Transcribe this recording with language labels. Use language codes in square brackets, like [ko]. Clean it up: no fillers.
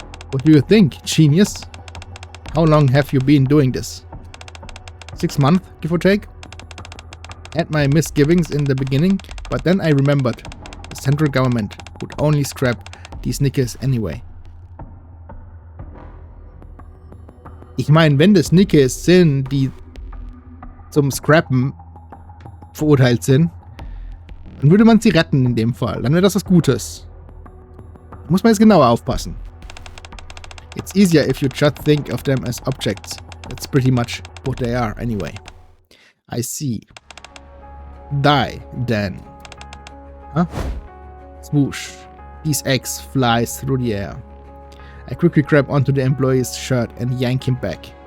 [en] What do you think, genius? How long have you been doing this? 6 months, give or take? Had my misgivings in the beginning, but then I remembered the central government would only scrap these Nikkes anyway. [de] Ich meine, wenn das Nikkes sind, die zum Scrappen verurteilt sind, dann würde man sie retten in dem Fall. Dann wäre das was Gutes. Da muss man jetzt genauer aufpassen. [en] It's easier if you just think of them as objects. That's pretty much what they are anyway. I see. Die, then. Huh? Swoosh. These eggs flies through the air. I quickly grab onto the employee's shirt and yank him back.